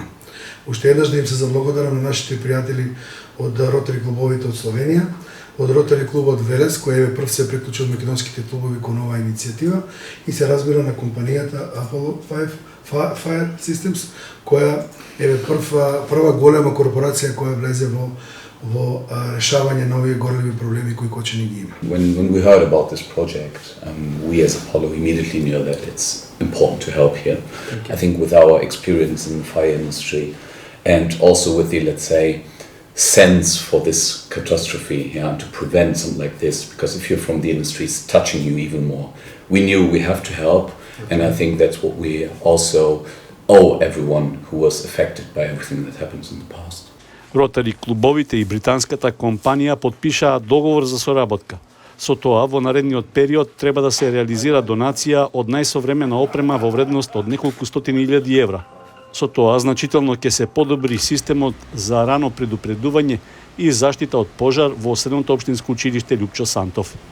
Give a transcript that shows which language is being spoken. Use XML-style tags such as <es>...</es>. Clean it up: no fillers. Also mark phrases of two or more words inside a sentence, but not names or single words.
<mk>Уште еднаш да им се заблагодарам на нашите пријатели од Ротари клубовите од Словенија, од Ротари клубот Велес, кој е прв се приклучи од македонските клубови кон оваа иницијатива, и се разбира на компанијата Apollo Fire Systems, која е прва голема корпорација која влезе во решавање на овие горливи проблеми кои Кочани ги има.</mk> <en>When we heard about this project, we as Apollo immediately knew that it's important to help here. I think with our experience in the fire industry and also with the, let's say, sense for this catastrophe, to prevent something like this, because if you're from the industry, it's touching you even more. We knew we have to help, and I think that's what we also owe everyone who was affected by everything that happens in the past.</en> <mk>Ротари клубовите и британската компанија потпишаа договор за соработка. Со тоа, во наредниот период треба да се реализира донација од најсовремена опрема во вредност од неколку стотини илјади евра. Со тоа, значително ќе се подобри системот за рано предупредување и заштита од пожар во средното општинско училиште Љупчо Сантов.</mk>